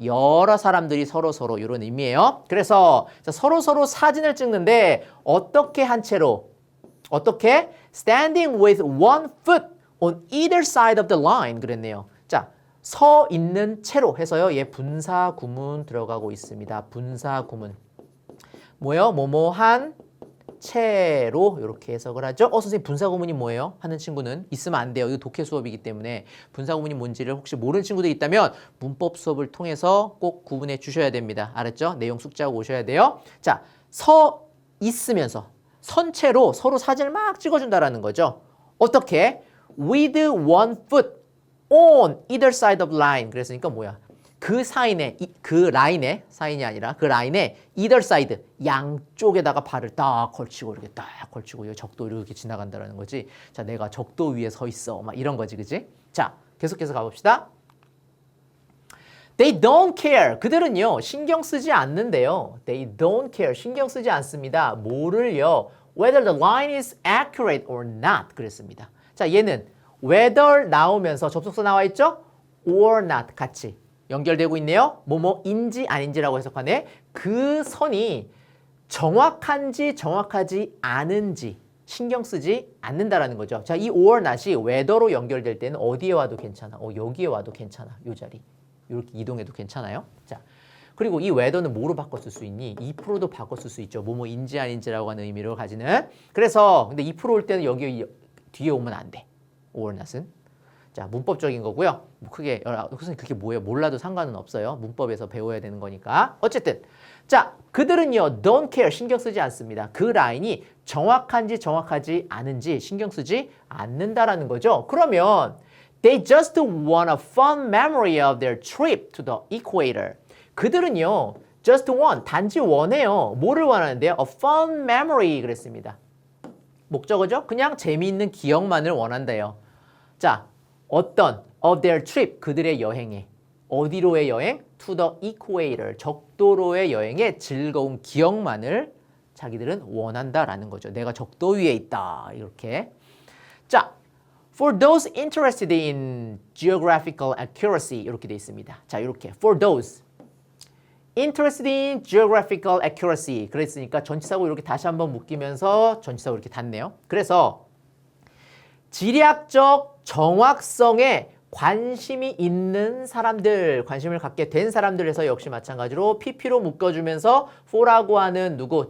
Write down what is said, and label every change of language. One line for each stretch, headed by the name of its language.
Korean: 여러 사람들이 서로 이런 의미예요. 그래서 서로 사진을 찍는데 어떻게 한 채로? 어떻게?
English: Standing with one foot on either side of the line
Korean: 그랬네요. 자, 서 있는 채로 해서요. 얘 분사 구문 들어가고 있습니다. 분사 구문. 뭐요? 뭐뭐한 채로 이렇게 해석을 하죠. 선생님 분사구문이 뭐예요? 하는 친구는 있으면 안 돼요. 이거 독해 수업이기 때문에 분사구문이 뭔지를 혹시 모르는 친구들이 있다면 문법 수업을 통해서 꼭 구분해 주셔야 됩니다. 알았죠? 내용 숙지하고 오셔야 돼요. 자, 서 있으면서 선체로 서로 사진을 막 찍어준다라는 거죠. 어떻게?
English: With one foot on either side of line.
Korean: 그랬으니까 뭐야? 그 사인에, 그 라인에, 사인이 아니라 그 라인에 either side, 양쪽에다가 발을 딱 걸치고 이렇게 딱 걸치고 적도 이렇게 지나간다는 거지. 자, 내가 적도 위에 서 있어. 막 이런 거지, 그지? 자, 계속해서 가봅시다.
English: They don't care.
Korean: 그들은요, 신경 쓰지 않는데요.
English: They don't care.
Korean: 신경 쓰지 않습니다. 뭐를요?
English: Whether the line is accurate or not.
Korean: 그랬습니다. 자, 얘는 whether 나오면서 접속사 나와 있죠? or not 같이. 연결되고 있네요. 뭐뭐인지 아닌지라고 해석하네. 그 선이 정확한지 정확하지 않은지 신경 쓰지 않는다라는 거죠. 자, 이 or not이 whether로 연결될 때는 어디에 와도 괜찮아. 여기에 와도 괜찮아. 요 자리. 이렇게 이동해도 괜찮아요. 자, 그리고 이 whether는 뭐로 바꿔 쓸 수 있니? 2%도 바꿔 쓸 수 있죠. 뭐뭐인지 아닌지라고 하는 의미를 가지는. 그래서 근데 2%올 때는 여기 뒤에 오면 안 돼. or not은. 자, 문법적인 거고요. 뭐 크게 선생님 그게 뭐예요? 몰라도 상관은 없어요. 문법에서 배워야 되는 거니까. 어쨌든 자, 그들은요
English: don't care
Korean: 신경 쓰지 않습니다. 그 라인이 정확한지 정확하지 않은지 신경 쓰지 않는다라는 거죠. 그러면
English: they just want a fun memory of their trip to the equator.
Korean: 그들은요
English: just want
Korean: 단지 원해요. 뭐를 원하는데요?
English: A fun memory
Korean: 그랬습니다. 목적어죠? 그냥 재미있는 기억만을 원한대요. 자, 어떤
English: of their trip
Korean: 그들의 여행에 어디로의 여행?
English: to the equator
Korean: 적도로의 여행의 즐거운 기억만을 자기들은 원한다라는 거죠. 내가 적도 위에 있다 이렇게. 자,
English: for those interested in geographical accuracy
Korean: 이렇게 돼 있습니다. 자, 이렇게
English: for those interested in geographical accuracy
Korean: 그랬으니까 전치사고 이렇게 다시 한번 묶이면서 전치사고 이렇게 닿네요. 그래서 지리학적 정확성에 관심이 있는 사람들, 관심을 갖게 된 사람들에서 역시 마찬가지로 pp로 묶어주면서 for라고 하는 누구?